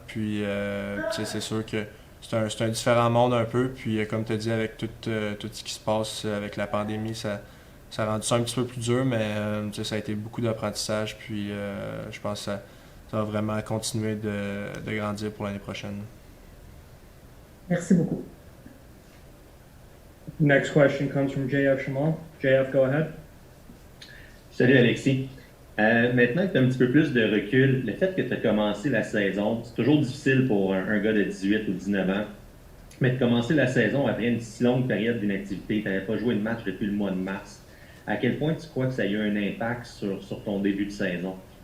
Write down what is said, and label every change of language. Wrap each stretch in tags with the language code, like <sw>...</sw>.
<fr>Puis c'est sûr que c'est un différent monde un peu. Puis comme tu as dit, avec tout ce qui se passe avec la pandémie, ça a rendu ça un petit peu plus dur. Mais ça a été beaucoup d'apprentissage. Puis je pense que ça va vraiment continuer de grandir pour l'année prochaine. Merci beaucoup.</fr> <en>Next question comes from JF Chamal. JF, go ahead.</en> <fr>Salut Alexis. Maintenant que tu as un petit peu plus de recul, le fait que tu as commencé la saison, c'est toujours difficile pour un gars de 18 ou 19 ans, mais de commencer la saison après une si longue période d'inactivité, tu n'avais pas joué de match depuis le mois de mars. À quel point tu crois que ça a eu un impact sur ton début de saison?</fr>